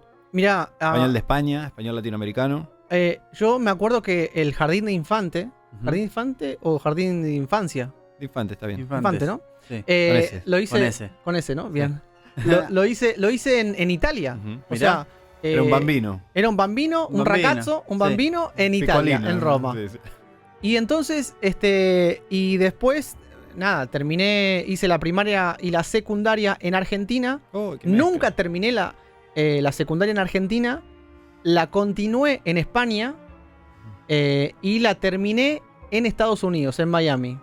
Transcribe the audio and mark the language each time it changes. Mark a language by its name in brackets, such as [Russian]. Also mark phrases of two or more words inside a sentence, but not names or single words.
[Spanish] Mirá, español de España, español latinoamericano. yo me acuerdo que el jardín de infante, Ujú. ¿jardín de infante o jardín de infancia? De infante, está bien. Infantes. Infante, ¿no? Sí. ese. Lo hice Con ese. con ese, ¿no? Bien. Lo hice en Italia. Ujú. O Mirá. sea, Era un bambino. Era un bambino, un bambino, ragazzo, un sí. bambino en Italia, Piccolino, en Roma. Sí, sí. Y entonces, y después, nada, hice la primaria y la secundaria en Argentina. Oh, qué mezcla. Nunca terminé la secundaria en Argentina. La continué en España y la terminé en Estados Unidos, en Miami.